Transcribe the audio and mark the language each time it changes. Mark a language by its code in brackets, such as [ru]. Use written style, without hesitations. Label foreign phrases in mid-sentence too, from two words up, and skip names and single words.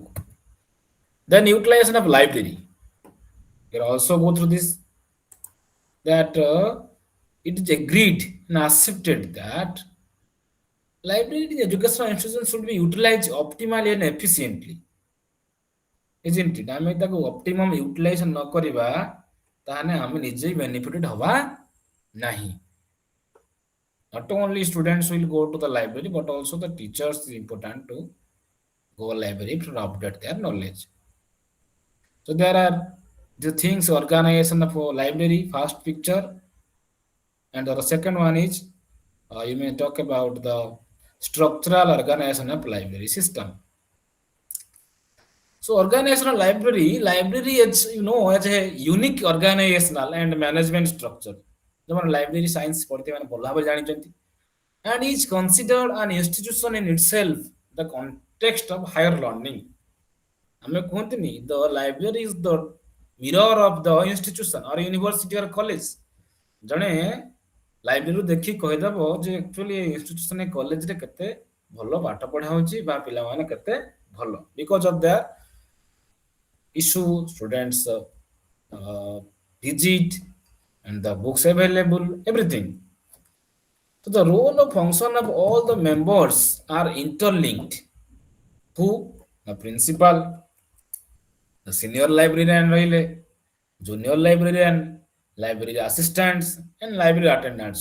[en] Then utilization of library. You can also go through this that it is agreed and accepted that library educational institutions should be utilized optimally and efficiently. Isn't it? [or] ଆମେ ତାକୁ [en] optimum utilization [or] ନ କରିବା ତାହେଲେ ଆମେ ନିଜେ benefited ହବା ନାହିଁ. [en] Not only students will go to the library but also the teachers is important to go library to update their knowledge. So there are the things organization of a library first picture and the second one is you may talk about the structural organization of library system. So organizational library is as a unique organizational and management structure. যেমন library science [bn] পড়তে মানে [or] ଭଲ ଭାବରେ ଜାଣିଛନ୍ତି [en] and is considered an institution in itself the context of higher learning. [or] ଆମେ କୁହନ୍ତିନି [en] the library is the mirror of the institution or university or college. [or] ଜଣେ ଲାଇବ୍ରେରୀରୁ ଦେଖି କହିଦେବ ଯେ ଆକ୍ଚୁଆଲି ଇନଷ୍ଟିଟ୍ୟୁସନ କଲେଜରେ କେତେ ଭଲ ପାଠ ପଢା ହଉଛି ବା ପିଲାମାନେ କେତେ ଭଲ [en] because of their issue, students visit, and the books available, everything. So the role of function of all the members are interlinked. Who? The principal, the senior librarian, junior librarian, library assistants, and library attendants.